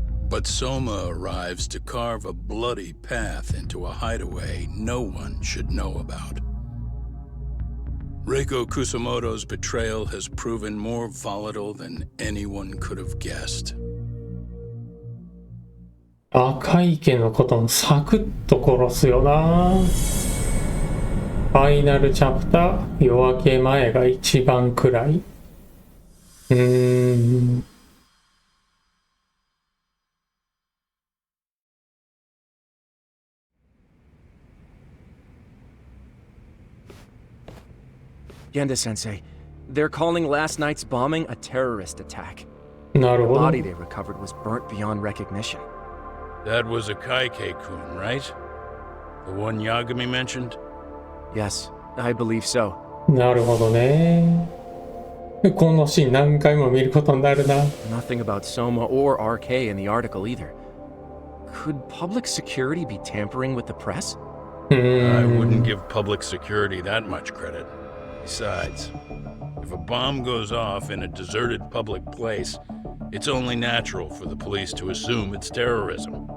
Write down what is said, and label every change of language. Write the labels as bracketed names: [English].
[English] But Soma arrives to carve a bloody path into a hideaway no one should know about. Reiko Kusamoto's betrayal has proven more volatile than anyone could have guessed. [Japanese] 赤池のこともサクッと殺すよな。ファイナルチャプター夜明け前が一番暗い。 [English] Genda-sensei, they're calling last night's bombing a terrorist attack. [Japanese] なるほ [English] The [Japanese] ど。 [English] body they recovered was burnt beyond recognition. That was a Kaike-kun, right? The one Yagami mentioned? Yes, I believe so. [Japanese] なるほどね。このシーン何回も見ることになるな。 [English] Nothing about Soma or RK in the article either. Could public security be tampering with the press? I wouldn't give public security that much credit. Besides, if a bomb goes off in a deserted public place, it's only natural for the police to assume it's terrorism.